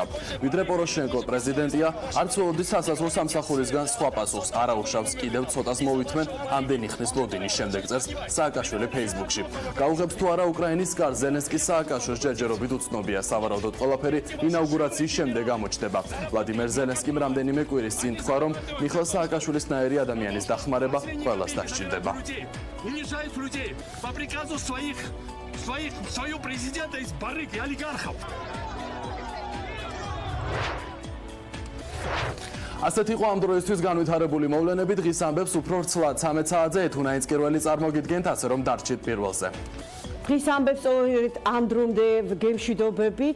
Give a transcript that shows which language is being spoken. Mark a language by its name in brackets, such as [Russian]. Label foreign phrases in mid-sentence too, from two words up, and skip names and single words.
[Georgian] ვიდრე პოროშენკო პრეზიდენტია, არც ველოდის სასაცილო სამსახურისგან სხვა პასუხს არ აუშავს, კიდევ ცოტას მოვითმენ ამდენი ხნის ლოდინის შემდეგ წერს სააკაშვილი Facebook-ში. გაუღებს თუ არა უკრაინის კარ ზელენსკის სააკაშვილს ჯერჯერობით უცნობია, სავარაუდოდ ყველაფერი ინაუგურაციის შემდეგ გამოჩნდება. ვლადიმერ ზელენსკიმ რამდენიმე კვირის წინ თქვა, რომ მიხელ სააკაშვილისნაირი ადამიანის დახმარება ყველას დასჭირდება. [Russian] Унижают людей по приказу своего президента из барыги олигархов. [Georgian] ასეთ იყო ამ დროისთვის განვითარებული მოვლენები. დღის ამბებს უფრო ვრცლად 13 საათზე ეთუნაინც პირველი წარმოგიდგენთ, ასე რომ დარჩით პირველზე. დღის ამბებს ამ დრომდე გემშვიდობებით.